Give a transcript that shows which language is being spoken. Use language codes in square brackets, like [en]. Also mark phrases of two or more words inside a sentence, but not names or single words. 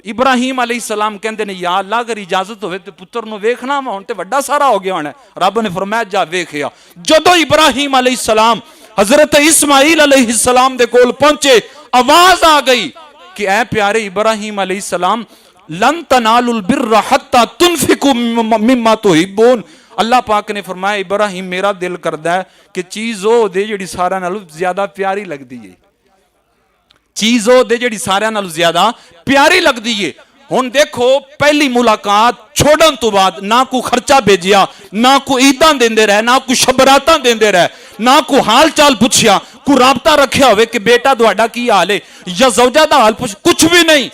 [pa] ਇਬਰਾਹਿਮ ਅਲੈਹਿੱਸਲਾਮ ਕਹਿੰਦੇ ਨੇ [ar] يا الله [pa] ਅਗਰ ਇਜਾਜ਼ਤ ਹੋਵੇ ਤੇ ਪੁੱਤਰ ਨੂੰ ਵੇਖਣਾ ਆਵਾਂ, ਹੁਣ ਤੇ ਵੱਡਾ ਸਾਰਾ ਹੋ ਗਿਆ ਹੋਣਾ। ਰੱਬ ਨੇ ਫ਼ਰਮਾਇਆ ਜਾ ਵੇਖਿਆ। ਜਦੋਂ ਇਬਰਾਹਿਮ ਅਲੈਹਿੱਸਲਾਮ ਹਜ਼ਰਤ ਇਸਮਾਈਲ ਅਲੈਹਿੱਸਲਾਮ ਦੇ ਕੋਲ ਪਹੁੰਚੇ, ਆਵਾਜ਼ ਆ ਗਈ ਕਿ ਐ ਪਿਆਰੇ ਇਬਰਾਹਿਮ ਅਲੈਹਿੱਸਲਾਮ [ar] لن تنالوا البر حتى تنفقوا مما تحبون. [pa] ਅੱਲਾਹ ਪਾਕ ਨੇ ਫ਼ਰਮਾਇਆ ਇਬਰਾਹਿਮ ਮੇਰਾ ਦਿਲ ਕਰਦਾ ਹੈ ਕਿ ਚੀਜ਼ ਓ ਦੇ ਜੇੜ੍ਹੀ ਸਾਰਿਆਂ ਨਾਲੋਂ ਜ਼ਿਆਦਾ ਪਿਆਰੀ ਲਗਦੀ ਹੈ, ਚੀਜ਼ ਓ ਦੇ ਜੇੜ੍ਹੀ ਸਾਰਿਆਂ ਨਾਲੋਂ ਜ਼ਿਆਦਾ ਪਿਆਰੀ ਲਗਦੀ ਹੈ, ਹੁਣ ਦੇਖੋ ਪਹਿਲੀ ਮੁਲਾਕਾਤ ਛੋੜਨ ਤੋ ਬਾਅਦ ਨਾ ਕੋਈ ਖ਼ਰਚਾ ਭੇਜਿਆ, ਨਾ ਕੋਈ ਈਦਾਂ ਦੇਂਦੇ ਰਹੇ, ਨਾ ਕੋਈ ਸ਼ਬਰਾਤਾਂ ਦੇਂਦੇ ਰਹੇ, ਨਾ ਕੋਈ ਹਾਲ ਚਾਲ ਪੁੱਛਿਆ, ਕੋਈ ਰਾਬਤਾ ਰੱਖਿਆ ਹੋਵੇ ਕਿ ਬੇਟਾ ਤੁਹਾਡਾ ਕੀ ਹਾਲ ਹੈ ਯਾ ਜ਼ੌਜਾ ਦਾ ਹਾਲ ਪੁੱਛ, ਕੁਛ ਭੀ ਨਹੀਂ।